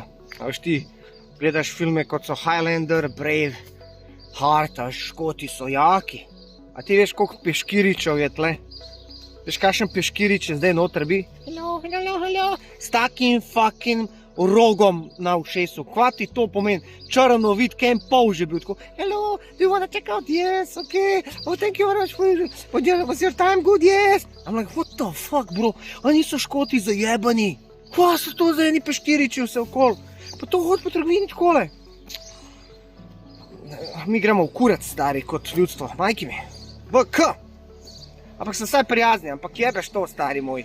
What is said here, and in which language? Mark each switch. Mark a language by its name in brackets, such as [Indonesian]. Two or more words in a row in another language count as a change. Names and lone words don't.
[Slovenian] A veš ti gledaš filme kot so Highlander, Brave, Heart, a Škoti so jaki. A ti veš, koliko peškiričev je tle? Veš, kakšen peškirič je zdaj noter bi? Hello. S takim fucking rogom na ušesu. Kva ti to pomeni? Črno vid, kem pol že bil tako. [English] Hello, do you wanna check out? Yes, okay. Oh, thank you very much for was your time good? Yes. I'm like, what the fuck, bro? [Slovenian] Oni so Škoti zajebani. Kva so to za eni peškiriči vse okol? Pa to hod po trgovini takole. Mi gremo v kurac, stari, kot ljudstvo. [Serbian] Majki mi. [Slovenian] VK. Ampak sem vsaj prijazni, ampak jebeš to, stari moj.